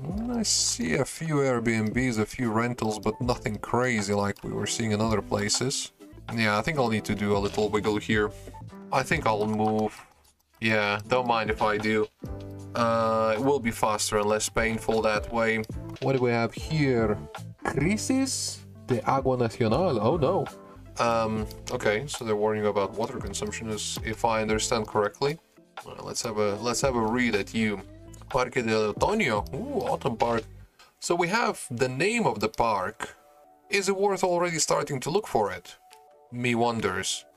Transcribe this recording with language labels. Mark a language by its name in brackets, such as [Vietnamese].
[English] I see a few Airbnbs, a few rentals, but nothing crazy like we were seeing in other places. Yeah, I think I'll need to do a little wiggle here. I think I'll move. Yeah, don't mind if I do. It will be faster and less painful that way. What do we have here? [Spanish] Crisis de agua nacional. [English] Oh no. Okay, so they're warning about water consumption, as if I understand correctly. Let's have a read at you. Parque del Otoño. Ooh, autumn park. So we have the name of the park. Is it worth already starting to look for it? Me wonders.